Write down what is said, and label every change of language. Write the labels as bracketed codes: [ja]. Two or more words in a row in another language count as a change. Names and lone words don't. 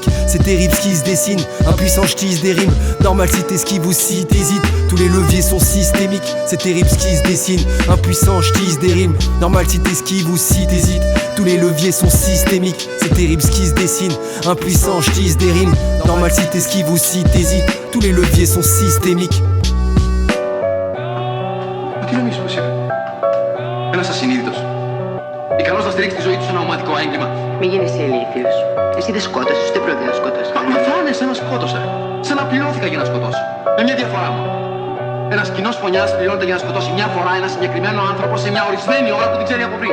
[fr] C'est terrible ce qui se dessine, impuissant, je tisse des rimes. Normal si t'esquives ou si t'hésites, tous les leviers sont systémiques. C'est terrible ce qui se dessine, impuissant, je tisse des rimes. Normal si t'esquives ou si t'hésites, tous les leviers sont systémiques. C'est terrible ce qui se dessine, impuissant, je tisse des rimes. Normal si t'esquives ou si t'hésites, tous les leviers sont systémiques. [el] Ένας ασυνείδητος. Ικανός να στηρίξει τη ζωή του σε ένα ομαδικό έγκλημα. Μη γίνεσαι ηλίθιος. Εσύ δεν σκότωσες, ούτε πρόκειται να σκοτώσεις. Μα φάνεσαι να σκότωσα. Σαν να πληρώθηκα για να σκοτώσω. Με μια διαφορά μου. Ένας κοινός φωνιάς πληρώνεται για να σκοτώσει μια φορά ένα συγκεκριμένο άνθρωπο σε μια ορισμένη ώρα που την ξέρει από πριν.